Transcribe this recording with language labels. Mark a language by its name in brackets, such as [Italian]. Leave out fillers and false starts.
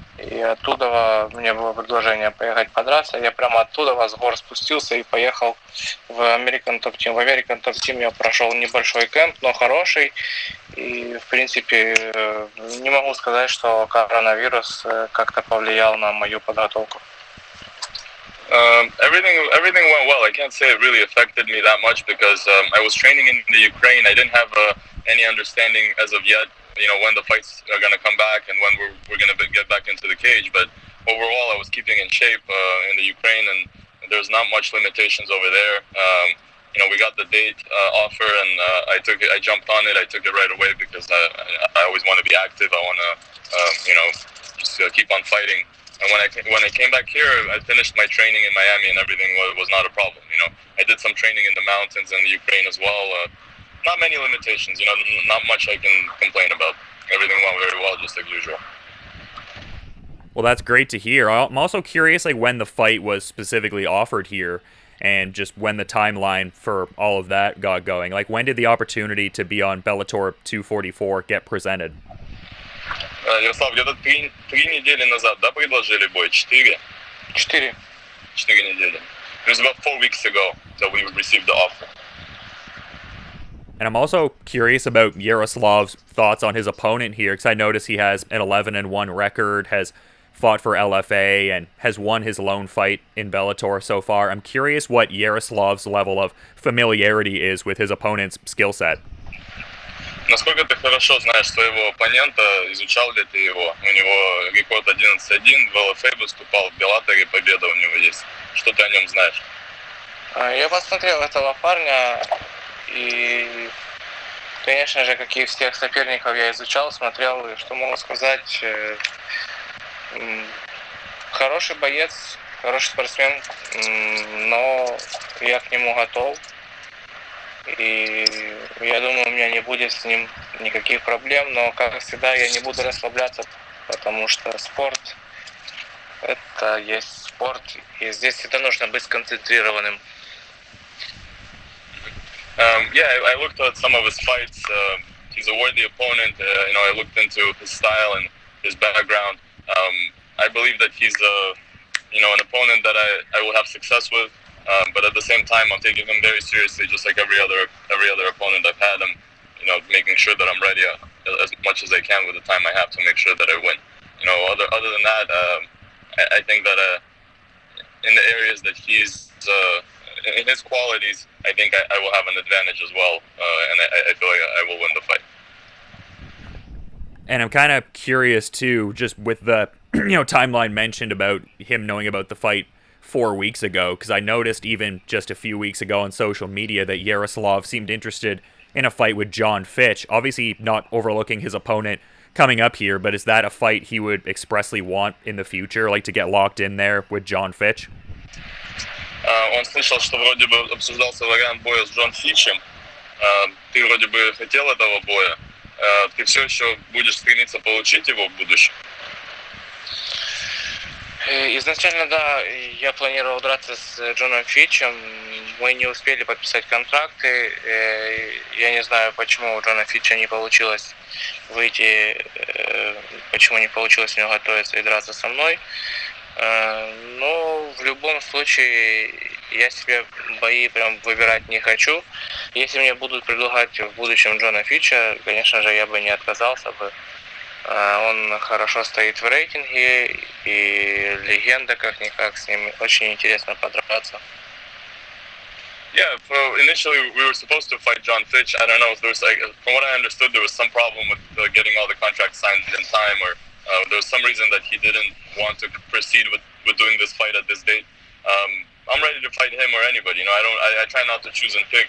[Russian] И оттуда мне было предложение поехать подраться. Я прямо оттуда с гор спустился и поехал в American Top Team. В American Top Team я прошел небольшой кэмп, но хороший. И, в принципе, не могу сказать, что коронавирус как-то повлиял на мою подготовку. [English] Everything went well. I can't say it really affected me that much because I was training in the Ukraine. I didn't have any understanding as of yet, when the fights are going to come back and when we're going to get back into the cage. But overall, I was keeping in shape in the Ukraine, and there's not much limitations over there. We got the date offer, and I jumped on it. I took it right away because I always want to be active. I want to, just keep on fighting. And when I came back here, I finished my training in Miami, and everything was not a problem. I did some training in the mountains in the Ukraine as well. Not many limitations. Not much I can complain about. Everything went very well, just like usual. Well, that's great to hear. I'm also curious, when the fight was specifically offered here, and just when the timeline for all of that got going. When did the opportunity to be on Bellator 244 get presented? [Russian] Ярослав, где-то 3 недели назад, да, предложили бой? 4? 4 недели. [English] It was about 4 weeks ago that we received the offer. And I'm also curious about Yaroslav's thoughts on his opponent here, because I notice he has an 11-1 record, has fought for LFA, and has won his lone fight in Bellator so far. I'm curious what Yaroslav's level of familiarity is with his opponent's skill set. [Russian] Насколько ты хорошо знаешь своего оппонента, изучал ли ты его? У него рекорд 11-1, в ЛФА выступал, в Беллаторе победа у него есть. Что ты о нем знаешь? Я посмотрел этого парня, и, конечно же, как и всех соперников, я изучал, смотрел, и что могу сказать, хороший боец, хороший спортсмен, но я к нему готов. И я думаю, у меня не будет с ним никаких проблем, но, как всегда, я не буду расслабляться, потому что спорт – это есть спорт, и здесь всегда нужно быть сконцентрированным. [English] Yeah, I looked at some of his fights. He's a worthy opponent. I looked into his style and his background. I believe that he's an opponent that I will have success with. But at the same time, I'm taking him very seriously, just like every other opponent I've had. I'm, making sure that I'm ready as much as I can with the time I have to make sure that I win. Other than that, I think that in the areas that he's in his qualities, I think I will have an advantage as well. And I feel like And I'm kind of curious too, just with the timeline mentioned about him knowing about the fight 4 weeks ago, because I noticed even just a few weeks ago on social media that Yaroslav seemed interested in a fight with John Fitch. Obviously, not overlooking his opponent coming up here, but is that a fight he would expressly want in the future, like to get locked in there with John Fitch? [Russian] Он слышал, что вроде бы обсуждался вариант боя с Джон Фитчем. Ты вроде бы хотел этого боя. Ты все еще будешь стремиться получить его в будущем? Изначально, да, я планировал драться с Джоном Фитчем. Мы не успели подписать контракты. Я не знаю, почему у Джона Фитча не получилось выйти, почему не получилось у него готовиться и драться со мной. Но в любом случае я себе бои прям выбирать не хочу. Если мне будут предлагать в будущем Джона Фитча, конечно же, я бы не отказался бы. Он хорошо стоит в рейтинге, и легенда как-никак, с ним очень интересно подраться. [English] Yeah, initially we were supposed to fight John Fitch. I don't know if there was, like, from what I understood, there was some problem with getting all the contracts signed in time, or there was some reason that he didn't want to proceed with doing this fight at this date. I'm ready to fight him or anybody. I try not to choose and pick.